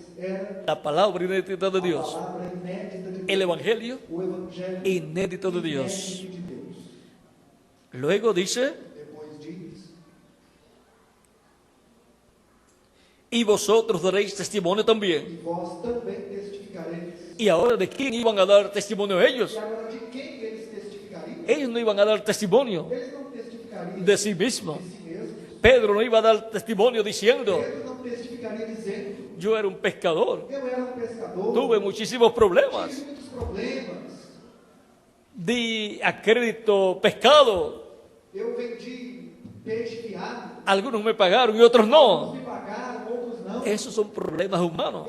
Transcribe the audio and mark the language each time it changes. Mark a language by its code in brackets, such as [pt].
[es] era la palabra inédita de Dios, [pt] a palavra inédita de Deus, [es] el evangelio [pt] o evangelho [es] inédito de Dios. [pt] inédito de Deus. [es] Luego dice, [pt] Depois diz, [es] y vosotros daréis testimonio también. [pt] e vós também testificareis. [es] Y ahora, ¿de quién iban a dar testimonio ellos? [pt] E agora, de quem eles testificariam? [es] Ellos no iban a dar testimonio [pt] Eles não testificariam [es] de sí mismos. [pt] de si mesmos. [es] Pedro no iba a dar testimonio diciendo, [pt] Pedro não testificaria dizendo, [es] yo era un pescador, [pt] eu era um pescador, [es] tuve muchísimos problemas, [pt] tive muitos problemas, [es] di a crédito pescado, [pt] eu vendi peixe fiado, [es] algunos me pagaron y otros [pt] uns [es] no. [pt] me pagaram, outros não. [es] Esos son problemas humanos.